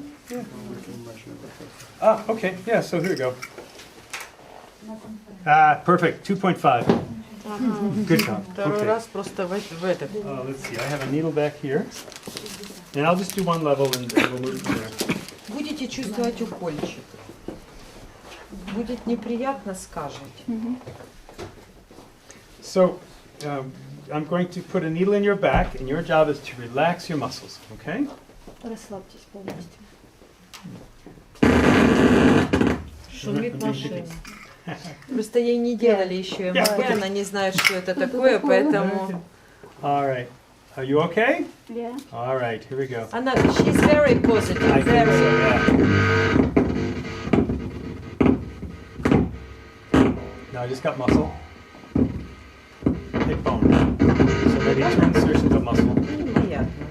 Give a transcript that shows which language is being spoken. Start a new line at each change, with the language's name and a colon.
English: Yeah. Okay, yeah, so here we go. Perfect, 2.5. Good job.
Russian: Второй
English: Okay.
Russian: раз просто в это.
English: Let's see, I have a needle back here. And I'll just do one level, and we'll move from there.
Russian: Будете чувствовать укольчик. Будет неприятно, скажете.
English: So, I'm going to put a needle in your back, and your job is to relax your muscles, okay?
Russian: Расслабьтесь полностью. Шумит машина. Просто ей не делали еще МРТ, она не знает, что это такое, поэтому...
English: All right. Are you okay? Yeah. All right, here we go.
Russian: Она,
English: she's very positive, I think so, very... yeah. Now I just got muscle. Hip bone. So maybe 2 insertions of muscle.
Russian: Неприятно.